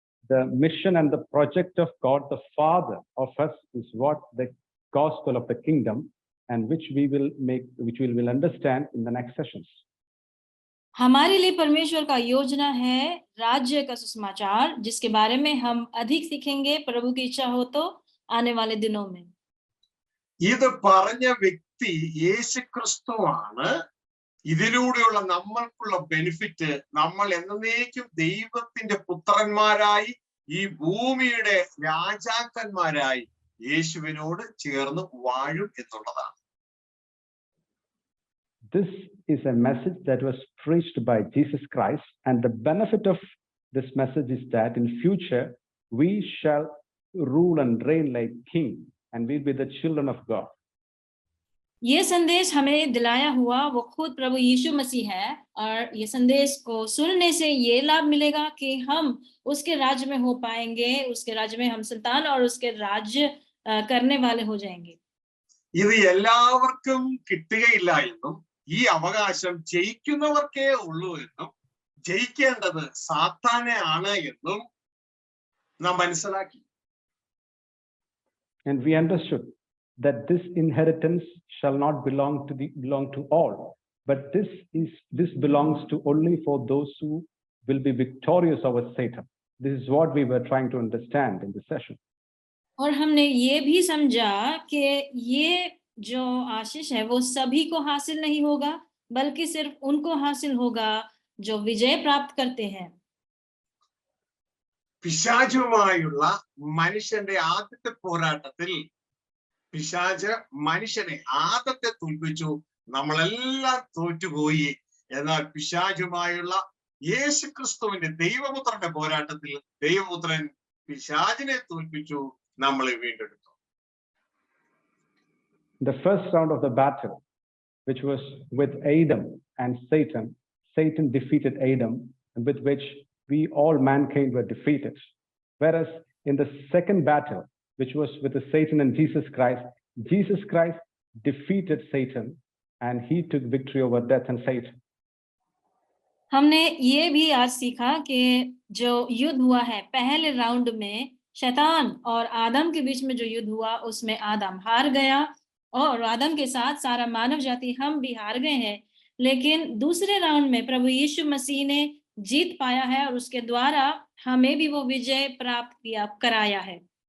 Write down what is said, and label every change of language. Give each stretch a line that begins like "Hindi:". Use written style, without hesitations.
English: The mission and the project of God, the Father of us, is what the gospel of the kingdom, and which we will understand in the next sessions.
Hindi: हमारे लिए परमेश्वर का योजना है राज्य का सुसमाचार, जिसके बारे में हम अधिक सीखेंगे प्रभु की इच्छा हो तो आने वाले दिनों में.
Malayalam: ഇത് പറഞ്ഞ വ്യക്തി യേശുക്രിസ്തുവാണ്. ഇതിലൂടെയുള്ള നമ്മൾക്കുള്ള ബെനിഫിറ്റ്, നമ്മൾ എന്നേക്കും ദൈവത്തിന്റെ പുത്രന്മാരായി ഈ ഭൂമിയുടെ രാജാക്കന്മാരായി യേശുവിനോട് ചേർന്ന് വാഴും എന്നുള്ളതാണ്.
English: This is a message that was preached by Jesus Christ, and the benefit of this message is that in future we shall rule and reign like king, and we'll be the children of God.
Hindi: ये संदेश हमें दिलाया हुआ वो खुद प्रभु यीशु मसीह है, और ये संदेश को सुनने से ये लाभ मिलेगा कि हम उसके राज्य में हो पाएंगे, उसके राज्य में हम संतान और उसके राज्य करने वाले हो जाएंगे.
Malayalam: ഇത് എല്ലാവർക്കും കിട്ടുകയില്ല എന്നും ഈ അവകാശം ജയിക്കുന്നവർക്കേ ഉള്ളൂ എന്നും ജയിക്കേണ്ടത് സാത്താനെ ആണ് എന്നും നാം മനസ്സിലാക്കി.
English: And we understood that this inheritance shall not belong to all, but this belongs to only for those who will be victorious over Satan. This is what we were trying to understand in this session.
Hindi: और हमने ये भी समझा कि ये जो आशीष है वो सभी को हासिल नहीं होगा, बल्कि सिर्फ उनको हासिल होगा जो विजय प्राप्त करते हैं.
Malayalam: പിശാചുമായുള്ള മനുഷ്യന്റെ ആദ്യത്തെ പോരാട്ടത്തിൽ പിശാച് മനുഷ്യനെ ആദ്യത്തെ തോൽപ്പിച്ചു. നമ്മളെല്ലാം തോറ്റുപോയി. എന്നാൽ പിശാചുമായുള്ള യേശുക്രിസ്തുവിന്റെ ദൈവപുത്രന്റെ പോരാട്ടത്തിൽ ദൈവപുത്രൻ പിശാചിനെ തോൽപ്പിച്ചു, നമ്മളെ വീണ്ടെടുത്തു.
English: The first round of the battle, which was with Adam and Satan defeated Adam, and with which we all mankind were defeated. Whereas in the second battle, which was with the Satan and Jesus Christ defeated Satan, and he took victory over death and Satan.
Hindi: हमने ये भी आज सीखा कि जो युद्ध हुआ है पहले राउंड में शैतान और आदम के बीच में जो युद्ध हुआ, उसमें आदम हार गया और आदम के साथ सारा मानव जाति हम भी हार गए हैं. लेकिन दूसरे राउंड में प्रभु यीशु मसीह ने जीत पाया है और उसके द्वारा हमें भी वो विजय प्राप्त कराया है.